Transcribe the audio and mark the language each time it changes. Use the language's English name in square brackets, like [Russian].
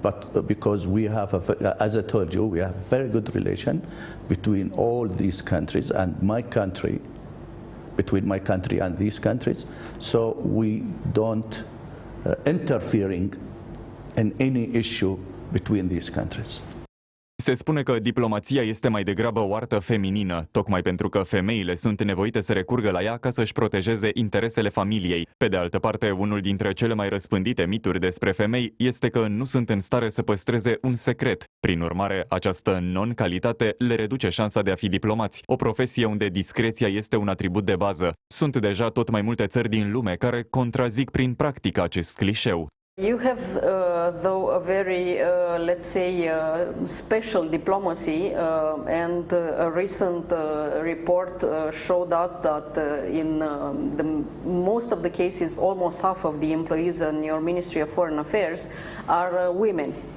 [English] But because we have, as I told you, we have a very good relation between all these countries and my country, between my country and these countries. So we don't interfering in any issue between these countries. [Romanian] Se spune că diplomația este mai degrabă o artă feminină, tocmai pentru că femeile sunt nevoite să recurgă la ea ca să-și protejeze interesele familiei. Pe de altă parte, unul dintre cele mai răspândite mituri despre femei este că nu sunt în stare să păstreze un secret. Prin urmare, această non-calitate le reduce șansa de a fi diplomați, o profesie unde discreția este un atribut de bază. Sunt deja tot mai multe țări din lume care contrazic prin practică acest clișeu. [English] You have, though, a very, let's say, special diplomacy, and a recent report showed out that in most of the cases, almost half of the employees in your Ministry of Foreign Affairs are women.